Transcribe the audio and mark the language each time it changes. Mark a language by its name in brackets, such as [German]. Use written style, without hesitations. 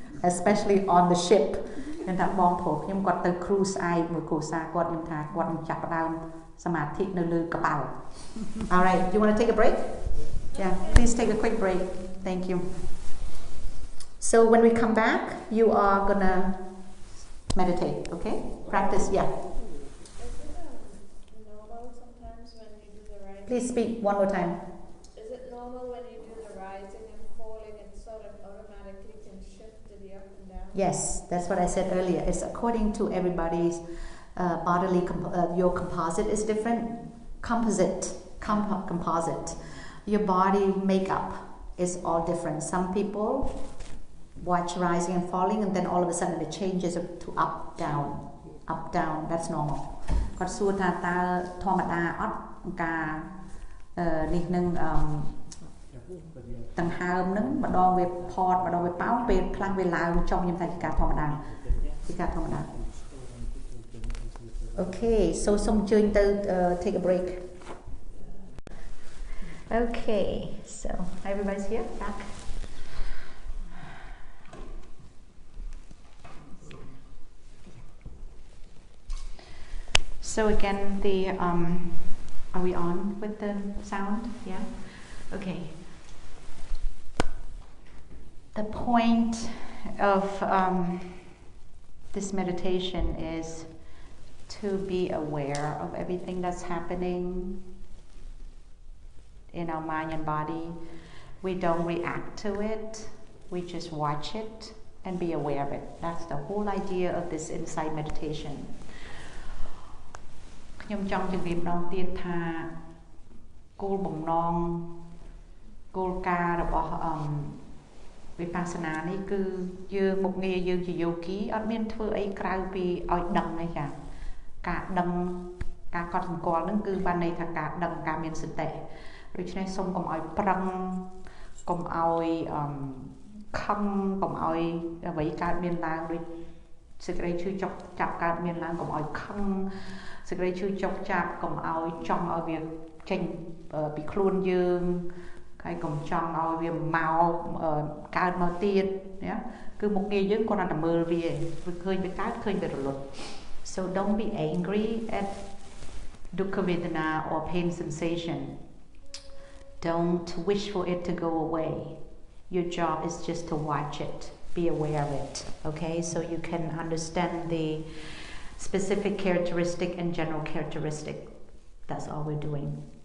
[English] especially on the ship [Khmer] ខ្ញុំថាបងប្រុសខ្ញុំគាត់ទៅ [English] cruise [Khmer] ឯកមួយគ្រួសារគាត់ខ្ញុំថាគាត់នឹងចាប់ផ្ដើមសមាធិនៅលើកប៉ាល់ [English] All right you want to take a break yeah please take a quick break thank you so when we come back you are going to meditate okay practice yeah Is it normal sometimes when you do the rising? please speak one more time Is it normal when you do the rising and falling it sort of automatically can shift to the up and down? Yes, that's what I said earlier. It's according to everybody's bodily, your composite is different. Composite. Your body makeup is all different. Some people watch rising and falling and then all of a sudden it changes to up, down. That's normal. [Khmer] គាត់សួរថាតើធម្មតាអត់ការនេះនឹងដង្ហើមហ្នឹងម្ដងវាផតម្ដងវាប៉ោងពេលខ្លះវាឡើងចុះខ្ញុំថាជាការធម្មតា [English] Okay, so some join take a break. Okay, so everybody's here, back. So again, are we on with the sound? Yeah? Okay. The point of this meditation is to be aware of everything that's happening in our mind and body. We don't react to it, we just watch it and be aware of it. That's the whole idea of this insight meditation. [Khmer] ខ្ញុំចង់ជម្រាបម្ដងទៀតថាគោលបំណងគោលការណ៍របស់វិបស្សនានេះគឺយើងមុខងារយើងជាយោគីអត់មានធ្វើអីក្រៅពីឲ្យដឹងទេចាការដឹងការកត់សម្គាល់ហ្នឹងគឺបានន័យថាការដឹងការមានសតិដូច្នេះសូមកុំឲ្យប្រឹងកុំឲ្យ ខឹងកុំឲ្យអ្វីកើតមានឡើងដូចសេចក្តីឈឺចុកចាប់កើតមានឡើងកុំឲ្យខឹងសេចក្តីឈឺចុកចាប់កុំឲ្យចង់ឲ្យវាចេញពីខ្លួនយើងហើយកុំចង់ឲ្យវាមកកើតមកទៀតណាគឺមុខងារយើងគ្រាន់តែមើលវាឃើញវាកើតឃើញវារលត់ [English] So don't be angry at dukkha vedana or pain sensation. Don't wish for it to go away. Your job is just to watch it, be aware of it, okay? So you can understand the specific characteristic and general characteristic. That's all we're doing.